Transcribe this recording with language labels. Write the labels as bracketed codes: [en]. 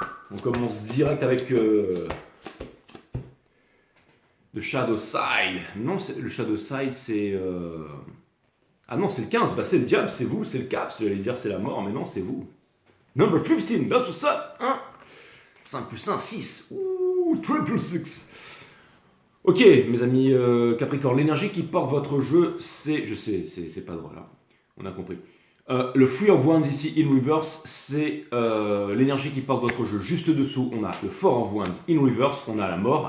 [fr] On commence direct avec le Shadow Side. Non, le Shadow Side, c'est... Ah non, c'est le 15, bah c'est le diable, c'est vous, c'est le cap. J'allais dire c'est la mort, mais non, c'est vous. [en] Number 15, that's what's up, hein. [fr] 5 plus 1, 6. Ouh, triple 6. Ok, mes amis Capricorne, l'énergie qui porte votre jeu, c'est... Je sais, c'est pas drôle, hein. On a compris. Le Three of Wands ici, [en] in reverse, [fr] c'est l'énergie qui porte votre jeu. Juste dessous, on a le Four of Wands [en] in reverse, [fr] on a la mort.